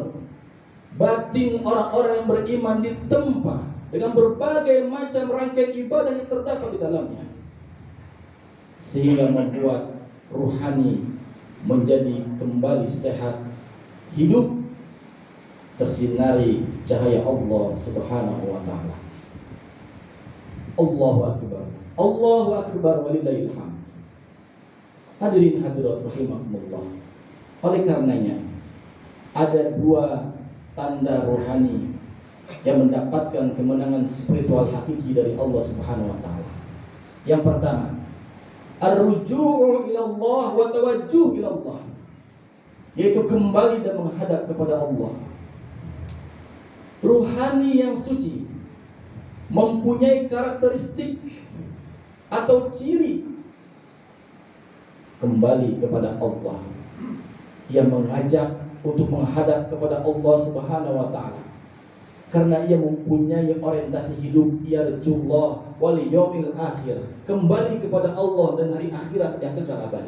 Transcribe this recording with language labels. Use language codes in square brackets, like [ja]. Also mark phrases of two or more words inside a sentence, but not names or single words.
[id] Batin orang-orang yang beriman ditempa dengan berbagai macam rangkaian ibadah yang terdapat di dalamnya, sehingga membuat ruhani menjadi kembali sehat, hidup, tersinari cahaya Allah [ar] سبحانه وتعالى. الله أكبر، الله أكبر، ولله الحمد. [id] Hadirin hadirat rahimakumullah. Oleh karenanya ada 2 tanda rohani yang mendapatkan kemenangan spiritual hakiki dari Allah [ar] سبحانه وتعالى. [id] Yang pertama, [ar] الرجوع إلى الله والتوجه إلى الله, [id] yaitu kembali dan menghadap kepada Allah. Ruhani yang suci mempunyai karakteristik atau ciri kembali kepada Allah, yang mengajak untuk menghadap kepada Allah [ar] سبحانه وتعالى, [id] karena ia mempunyai orientasi hidup [ar] يرجو الله واليوم الآخر, [id] kembali kepada Allah dan hari akhirat yang kekal abadi.